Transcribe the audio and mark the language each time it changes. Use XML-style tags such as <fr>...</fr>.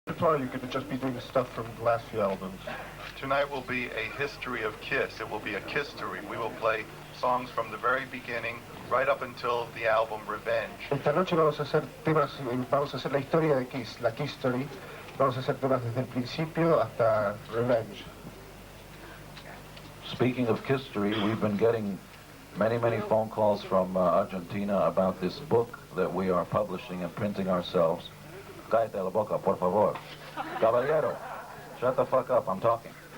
<en>repertoire, you could just be doing stuff from the last few albums. Tonight will be a history of Kiss. It will be a Kiss-tory. We will play songs from the very beginning, right up until the album Revenge.</en> <es>Esta noche vamos a hacer temas, vamos a hacer la historia de Kiss, la Kiss Story. Vamos a hacer temas desde el principio hasta Revenge.</es> <en>Speaking of history, we've been getting many phone calls from Argentina about this book that we are publishing and printing ourselves.</en> <es>Cállate la boca, por favor. Caballero,</es> <en>shut the fuck up, I'm talking.</en>